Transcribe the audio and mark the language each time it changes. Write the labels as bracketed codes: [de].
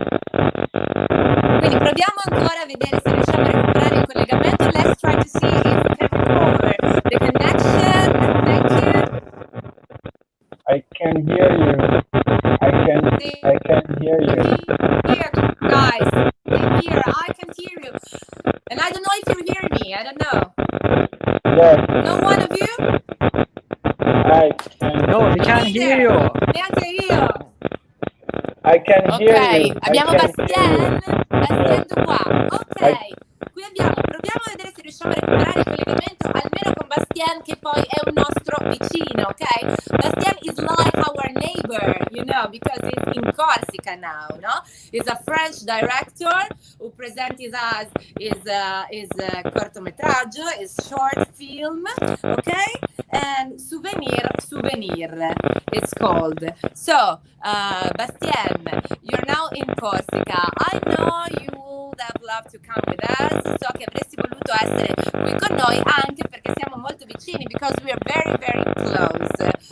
[it] Quindi proviamo ancora a vedere se riusciamo a recuperare il collegamento. [en] Let's try to see if we can recover the connection. Thank you. I can hear you. I can hear you. Here, guys. Here, I can hear you. And I don't know if you hear me. I don't know. Yes, No one of you? I can. No, we can't hear you. [it] Neanche io. [en] I can hear you. [it] Abbiamo [en] I can hear Bastien Dubois. Ok, I- [it] qui proviamo a vedere se riusciamo a recuperare il collegamento almeno con Bastien, che poi è un nostro vicino, ok? [en] Bastien is like our neighbor, you know, because he's in Corsica now, no? He's a French director who presents us his cortometraggio, his short film, okay? And Souvenir it's called. So, Bastien, you're now in Corsica. I know you would have loved to come with us. [it] So che avresti voluto essere qui con noi anche perché siamo molto vicini, [en] because we are very, very close.